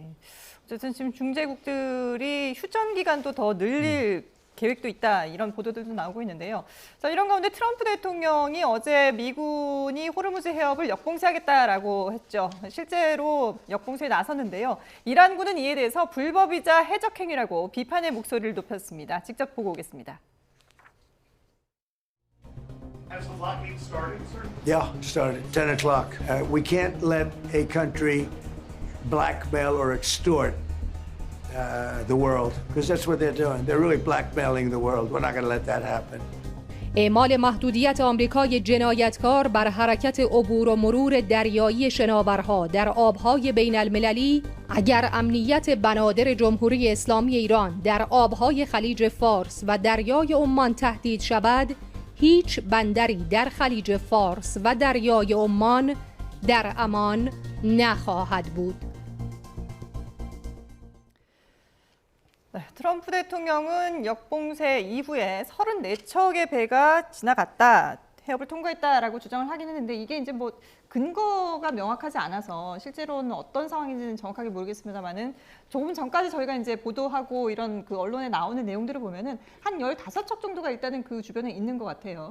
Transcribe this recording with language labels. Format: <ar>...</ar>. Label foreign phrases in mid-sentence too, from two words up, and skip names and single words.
<ko>어쨌든 지금 중재국들이 휴전 기간도 더 늘릴 계획도 있다, 이런 보도들도 나오고 있는데요. 자, 이런 가운데 트럼프 대통령이 어제 미군이 호르무즈 해협을 역봉쇄하겠다라고 했죠. 실제로 역봉쇄에 나섰는데요. 이란군은 이에 대해서 불법이자 해적 행위라고 비판의 목소리를 높였습니다. 직접 보고 오겠습니다.</ko> <en>Has the blockade started, sir? Yeah, started 10 o'clock. We can't let a country blackmail or extort the world, because that's what they're doing. They're really blackmailing the world. We're not going to let that happen.</en> <fa>اعمال محدودیت آمریکای جنایتکار بر حرکت عبور و مرور دریایی شناورها در آبهای بین المللی اگر امنیت بنادر جمهوری اسلامی ایران در آبهای خلیج فارس و دریای عمان تهدید شود، هیچ بندری در خلیج فارس و دریای عمان در امان نخواهد بود.</fa> <ko>네, 트럼프 대통령은 역봉쇄 이후에 34척의 배가 지나갔다, 해협을 통과했다라고 주장을 하긴 했는데, 이게 이제 뭐 근거가 명확하지 않아서 실제로는 어떤 상황인지는 정확하게 모르겠습니다만은, 조금 전까지 저희가 이제 보도하고 이런 그 언론에 나오는 내용들을 보면은 한 15척 정도가 일단은 그 주변에 있는 것 같아요.</ko>